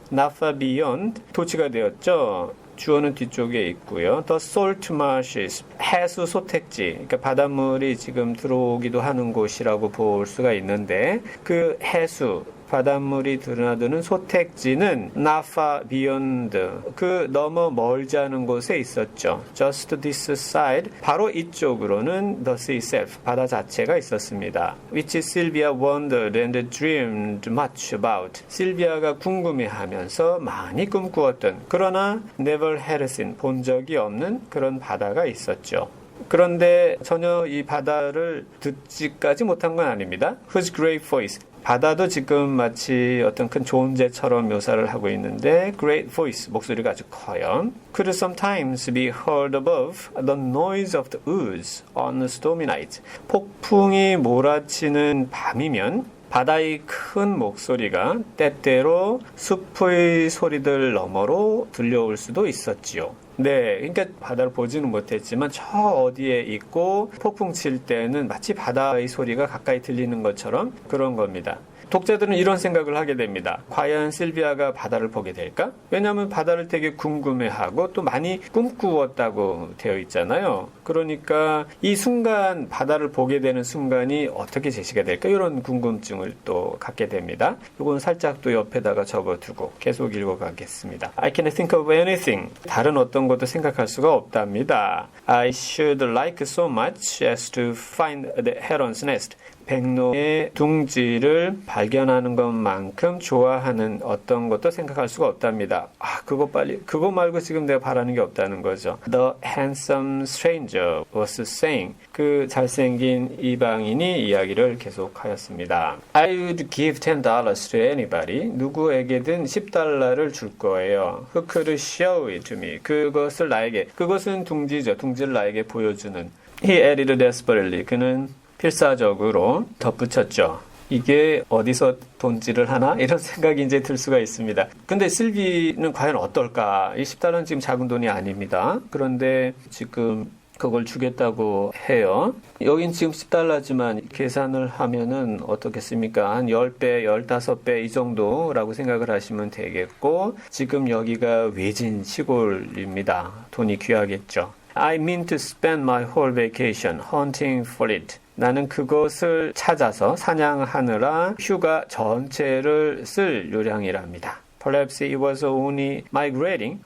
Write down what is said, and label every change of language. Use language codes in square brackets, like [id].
[en] Not far beyond [ko] 도치가 되었죠. 주어는 뒤쪽에 있고요. [en] The salt marshes [ko] 해수 소택지 그러니까 바닷물이 지금 들어오기도 하는 곳이라고 볼 수가 있는데 그 해수 바닷물이 드러나드는 소택지는 [en] not far beyond [ko] 그 너무 멀지 않은 곳에 있었죠. [en] Just this side [ko] 바로 이쪽으로는 [en] the sea itself [ko] 바다 자체가 있었습니다. [en] Which Sylvia wondered and dreamed much about. [ko] 실비아가 궁금해하면서 많이 꿈꾸었던 그러나 [en] never had seen [ko] 본 적이 없는 그런 바다가 있었죠. 그런데 전혀 이 바다를 듣지까지 못한 건 아닙니다. [en] Whose great voice [ko] 바다도 지금 마치 어떤 큰 존재처럼 묘사를 하고 있는데 great voice, 목소리가 아주 커요. [en] Could sometimes be heard above the noise of the ooze on a stormy night. [ko] 폭풍이 몰아치는 밤이면 바다의 큰 목소리가 때때로 숲의 소리들 너머로 들려올 수도 있었지요. 네, 그러니까 바다를 보지는 못했지만 저 어디에 있고 폭풍 칠 때는 마치 바다의 소리가 가까이 들리는 것처럼 그런 겁니다. 독자들은 이런 생각을 하게 됩니다. 과연 실비아가 바다를 보게 될까? 왜냐하면 바다를 되게 궁금해하고 또 많이 꿈꾸었다고 되어 있잖아요. 그러니까 이 순간 바다를 보게 되는 순간이 어떻게 제시가 될까? 이런 궁금증을 또 갖게 됩니다. 이건 살짝 또 옆에다가 접어두고 계속 읽어가겠습니다. [en] I can't think of anything. [ko] 다른 어떤 것도 생각할 수가 없답니다. [en] I should like so much as to find the heron's nest. [ko] 백로의 둥지를 발견하는 것만큼 좋아하는 어떤 것도 생각할 수가 없답니다. 그거 말고 지금 내가 바라는 게 없다는 거죠. [en] The handsome stranger was saying. [ko] 그 잘생긴 이방인이 이야기를 계속하였습니다. [en] I would give $10 to anybody. [ko] 누구에게든 $10를 줄 거예요. [en] Who could show it to me. [ko] 그것을 나에게. 그것은 둥지죠. 둥지를 나에게 보여주는. [en] He added desperately. [ko] 그는 필사적으로 덧붙였죠. 이게 어디서 돈질을 하나? 이런 생각이 이제 들 수가 있습니다. 근데 실비는 과연 어떨까? 이 $10는 지금 작은 돈이 아닙니다. 그런데 지금 그걸 주겠다고 해요. 여긴 지금 $10지만 계산을 하면은 어떻겠습니까? 한 10배, 15배 이 정도라고 생각을 하시면 되겠고, 지금 여기가 외진 시골입니다. 돈이 귀하겠죠. [en] I mean to spend my whole vacation hunting for it. [ko] 나는 그것을 찾아서 사냥하느라 휴가 전체를 쓸 요량이랍니다. [en] Perhaps it was only migrating.